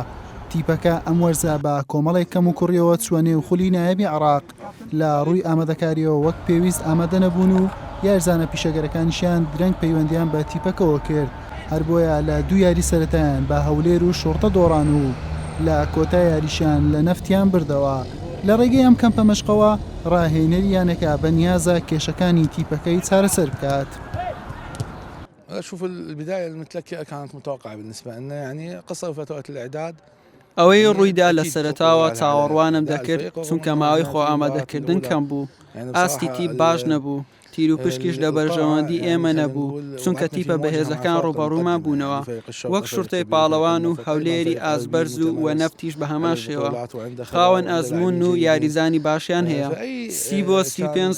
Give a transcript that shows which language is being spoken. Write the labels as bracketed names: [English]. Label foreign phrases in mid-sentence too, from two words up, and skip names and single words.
[Central Kurdish] تیپەکە ئەم وەرزە بە کۆمەڵێک کەم و کوڕیەوە چوەنێ و خولی نایەبی عێراق لە ڕووی ئامادەکاریەوە وەک پێویست ئامادە نەبوون و یارزانە پیشەگەرەکانیشیان درەنگ پەیوەندیان بە تیپەکەەوە کرد. هەر بۆیە لە دوو یاری سەرەتایان بە هەولێر و شۆڕتە دۆڕان و لە کۆتا یاریشیان لە نەفتیان بردەوە. لە ڕێگەی ئەم کەمپە مەشقەوە ڕاهێنەری یانەکە بە نیازە کێشەکانی تیپەکەی چارەسەر بکات. [Arabic] شوف البداية المتلكئة كانت متوقعة بالنسبة لنا يعني قصر فترة الإعداد [Central Kurdish] ئەوەی ڕوویدا لە سەرەتاوە چاوەڕوانم دەکرد چونکە ماوەی خۆ ئامادەکردن کەم بوو ئاستی تیپ باش نەبوو تیر و پشکیش لە بەرژەوەندی ئێمە نەبوو چونکە تیپە بەهێزەکان ڕوبەڕوومان بوونەوە وەک شورتەی پاڵەوان و هەولێری ئازبەرز و وە نەفتیش بە هەمان شێوە خاوەن ئەزمون و یاریزانی باشیان هەیە 30 بۆ 35